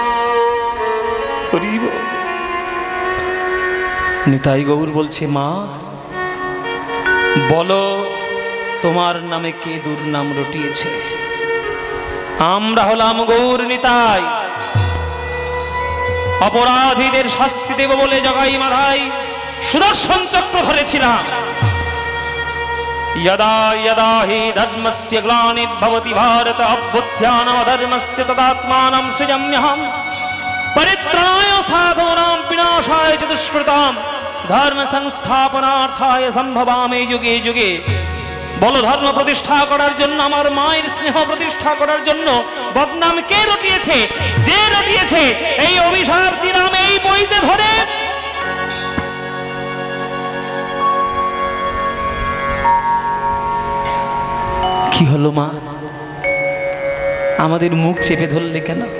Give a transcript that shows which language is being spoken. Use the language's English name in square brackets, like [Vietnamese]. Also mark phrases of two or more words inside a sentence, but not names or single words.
[Bangla] নিতাই গৌর বলছে, মা বলো তোমার নামে কে দুর্নাম রটিয়েছে? আমরা হলাম গৌর নিতাই, অপরাধীদের শাস্তি দেব বলে জগাই মাথায় সুদর্শন চক্র ধরেছিলাম। [Sanskrit] यदा यदा हि धर्मस्य ग्लानिर्भवति भारत अभ्युत्थानमधर्मस्य तदात्मानं सृजाम्यहं परित्राणाय साधूनां विनाशाय च दुष्कृतां धर्म संस्थापनार्थाय सम्भवामि युगे युगे। [Bangla] বলো ধর্ম প্রতিষ্ঠা করার জন্য, আমার মায়ের স্নেহ প্রতিষ্ঠা করার জন্য বদনাম কে রটিয়েছে? যে রটিয়েছে এই অভিশাপ দিলাম এই বইতে ধরে। কি হলো মা, আমাদের মুখ চেপে ধরলে কেন?